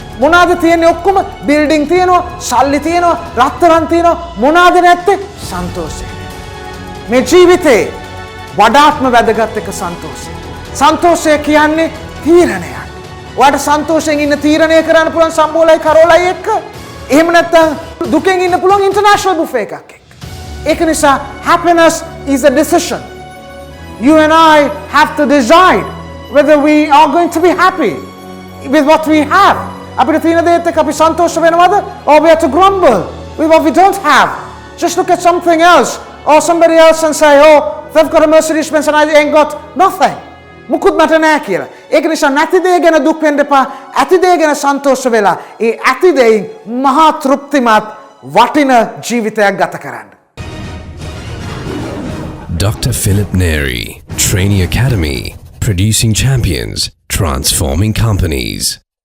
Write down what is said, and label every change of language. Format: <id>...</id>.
<si>මොනවාද තියෙන්නේ ඔක්කොම? බිල්ඩින් තියෙනවා, සල්ලි තියෙනවා, රත්තරන් තියෙනවා. මොනවාද නැත්තේ? සන්තෝෂය. මේ ජීවිතේ වඩාත්ම වැදගත් එක සන්තෝෂය. සන්තෝෂය කියන්නේ තීරණයක්. ඔයාට සන්තෝෂයෙන් ඉන්න තීරණය කරන්න පුළුවන් සම්බෝලයි කරෝලයි එක්ක. එහෙම නැත්නම් දුකෙන් ඉන්න පුළුවන් ඉන්ටර්නැෂනල් බුෆේ එකක් එක්ක. ඒක නිසා</si> <en>happiness is a decision. You and I have to decide whether we are going to be happy with what we have.</en> <si>අපිට තියෙන දේත් එක්ක අපි සන්තෝෂ වෙනවද?</si> <en>Or we have to grumble with what we don't have. Just look at something else or somebody else and say, oh, they've got a Mercedes Benz and I ain't got nothing.</en> <si>මුකුත් මට නෑ කියලා. ඒක නිසා නැති දේ ගැන දුක් වෙන්න එපා. ඇති දේ ගැන සන්තෝෂ වෙලා ඒ ඇති දෙයින් මහා තෘප්තිමත් වටින ජීවිතයක් ගත කරන්න.</si> <en>Dr. Philip Neri, Trainee Academy, producing champions, transforming companies.</en>